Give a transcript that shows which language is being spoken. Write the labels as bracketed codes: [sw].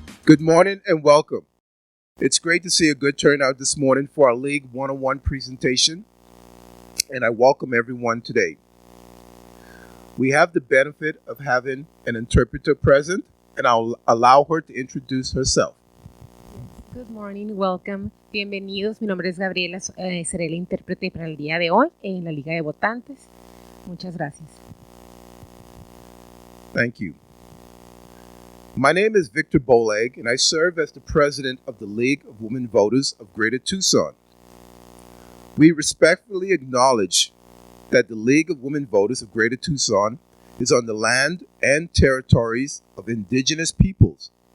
[en] Good morning and welcome. It's great to see a good turnout this morning for our League 101 presentation, and I welcome everyone today. We have the benefit of having an interpreter present, and I'll allow her to introduce herself. Good morning, welcome. [es] Bienvenidos. Mi nombre es Gabriela. Seré el intérprete para el día de hoy en la Liga de Votantes. Muchas gracias. [en] Thank you. My name is Victor Boleg, and I serve as the president of the League of Women Voters of Greater Tucson. We respectfully acknowledge that the League of Women Voters of Greater Tucson is on the land and territories of indigenous peoples.